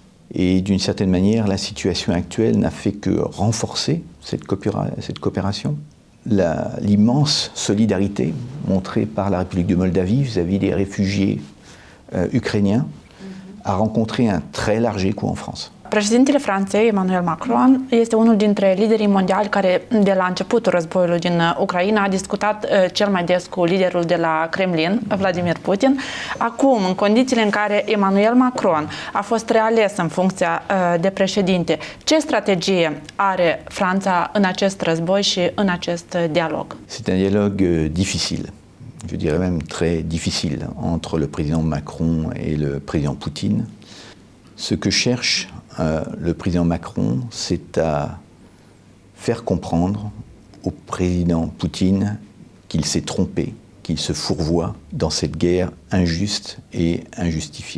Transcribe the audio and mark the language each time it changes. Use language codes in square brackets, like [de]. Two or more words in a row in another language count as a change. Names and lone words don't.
[fr] Et d'une certaine manière, la situation actuelle n'a fait que renforcer cette coopération. L'immense solidarité montrée par la République de Moldavie vis-à-vis des réfugiés ukrainiens a rencontré un très large écho en France. [ro] Președintele Franței, Emmanuel Macron, este unul dintre liderii mondiali care, de la începutul războiului din Ucraina, a discutat cel mai des cu liderul de la Kremlin, Vladimir Putin. Acum, în condițiile în care Emmanuel Macron a fost reales în funcția de președinte, ce strategie are Franța în acest război și în acest dialog? [fr] C'est un dialogue difficile. Je dirais même très difficile entre le président Macron et le président Poutine. Ce que cherche le président Macron, c'est à faire comprendre au président Poutine qu'il s'est trompé, qu'il se fourvoie dans cette guerre injuste et injustifiée.